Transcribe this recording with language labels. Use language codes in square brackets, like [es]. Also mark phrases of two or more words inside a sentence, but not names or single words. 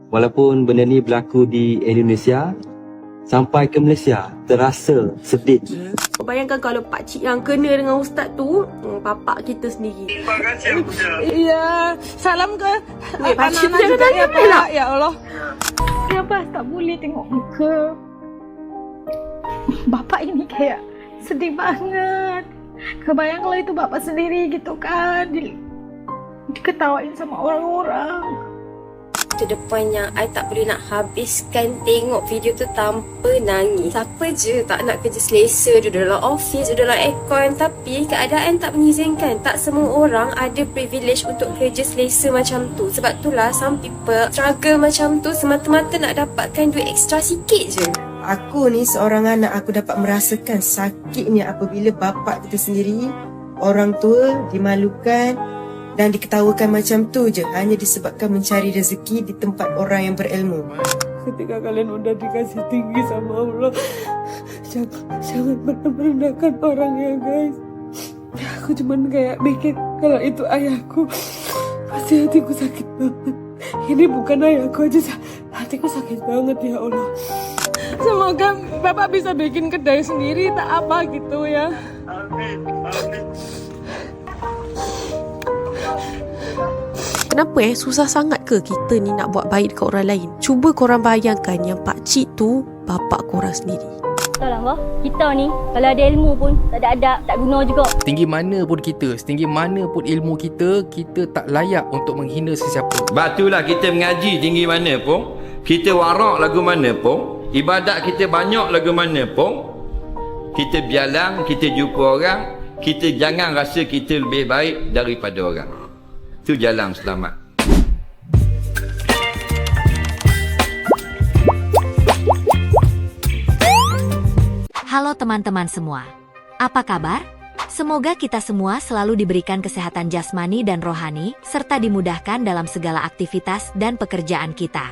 [ms] Walaupun benda ni berlaku di Indonesia, sampai ke Malaysia terasa sedih. Bayangkan kalau pakcik yang kena dengan ustaz tu, bapak kita sendiri. Terima kasih Abuja. Iya, salam ke pakcik anak-anak jangan juga tanya ya boleh tak? Pak. Ya Allah. Kenapa tak boleh tengok muka bapak ini [id] kayak sedih banget. Kebayang kalau itu bapak sendiri gitu kan, diketawain sama orang-orang. [en] To the point [ms] yang I tak boleh nak habiskan tengok video tu tanpa nangis. Siapa je tak nak kerja selesa, duduk dalam office, duduk dalam aircon. Tapi keadaan tak mengizinkan. Tak semua orang ada privilege untuk kerja selesa macam tu. Sebab itulah [en] some people struggle [ms] macam tu semata-mata nak dapatkan duit ekstra sikit je. Aku ni seorang anak, aku dapat merasakan sakitnya apabila bapa kita sendiri, orang tua dimalukan dan diketawakan macam tu je hanya disebabkan mencari rezeki di tempat orang yang berilmu. [id] Ketika kalian udah dikasih tinggi sama Allah, jangan pernah merendahkan orang ya guys. Aku cuman kayak mikir kalau itu ayahku, pasti hatiku sakit banget. Ini bukan ayahku aja, hatiku sakit banget ya Allah. Semoga bapak bisa bikin kedai sendiri tak apa gitu ya. Amin. Amin. [ms] Kenapa susah sangat ke kita ni nak buat baik dekat orang lain? Cuba korang bayangkan yang pakcik tu bapak korang sendiri. Tahu lah Abah, kita ni kalau ada ilmu pun tak ada adab, tak guna juga. Setinggi mana pun kita, setinggi mana pun ilmu kita, kita tak layak untuk menghina sesiapa. Batulah kita mengaji tinggi mana pun, kita warak lagu mana pun, ibadat kita banyak lagu mana pun, kita bialang, kita jumpa orang, kita jangan rasa kita lebih baik daripada orang. Itu jalan selamat. [id] Halo teman-teman semua. Apa kabar? Semoga kita semua selalu diberikan kesehatan jasmani dan rohani, serta dimudahkan dalam segala aktivitas dan pekerjaan kita.